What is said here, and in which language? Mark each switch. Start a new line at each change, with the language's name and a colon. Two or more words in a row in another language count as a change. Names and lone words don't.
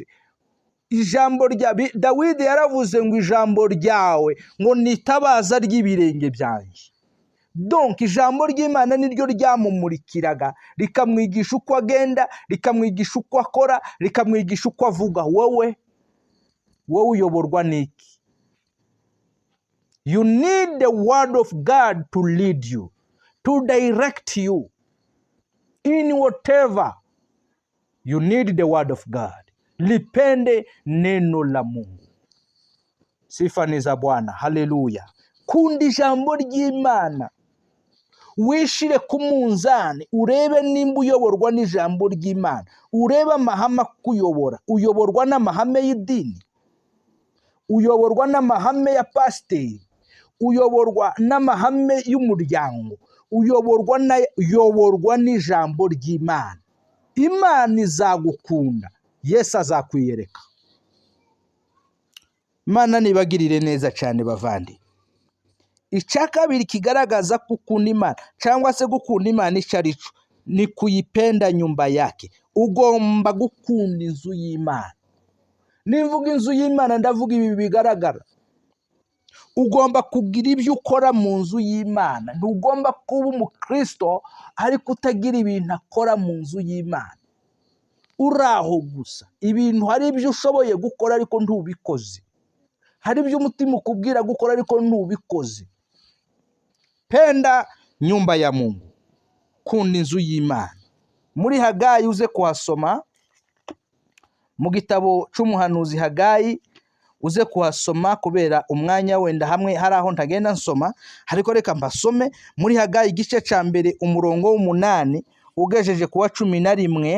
Kinyarwanda: Ijambo rya Dawidi yaravuze ngo ijambo ryawe ngo nitabaza ry'ibirenge byanjye. Donc ijambo ry'Imana niryo ryamumurikiraga, rikamwigisha uko agenda, rikamwigisha uko akora, rikamwigisha uko avuga. Wowe uyoborwa n'iki?
English: You need the word of God to lead you, to direct you in whatever. You need the word of God.
Swahili: Lipende neno la Mungu. Sifa ni za Bwana. Haleluya.
Kinyarwanda: Kunda ijambo ry'Imana. Wishire ku munzani, urebe nimba uyoborwa n'ijambo ry'Imana. Urebe amahame akuyobora. Uyoborwa n'amahame y'idini, uyoborwa n'amahame ya pasiteri, uyoborwa n'amahame y'umuryango, uyoborwa n'ijambo ry'Imana. Imana izagukunda, Yesu azakwiyereka. Imana nibagirire neza cyane bavandi. Icya kabiri kigaragaza gukunda Imana cyangwa se gukunda Imana icyo ari cyo, ni kuyipenda
Swahili: nyumba yake.
Kinyarwanda: Ugomba gukunda inzu y'Imana. Nivuga inzu y'Imana ndavuga ibi bigaragara. Ugomba kugira ibyo ukora mu nzu y'Imana. Ntugomba kuba umukristo ariko utagira ibintu akora mu nzu y'Imana. Uraho gusa. Ibintu hari ibyo ushoboye gukora ariko ntubikoze. Hari ibyo umutima ukubwira gukora ariko ntubikoze.
Swahili: Penda nyumba ya Mungu.
Kinyarwanda: Kunda inzu y'Imana. Muri Hagayi uze kuhasoma, mu gitabo cy'umuhanuzi Hagayi uze kuhasoma kubera umwanya wenda hamwe hari aho ntagenda nsoma, ariko reka mbasome muri Hagayi igice cya mbere umurongo w'8 ugejeje kuwa 11.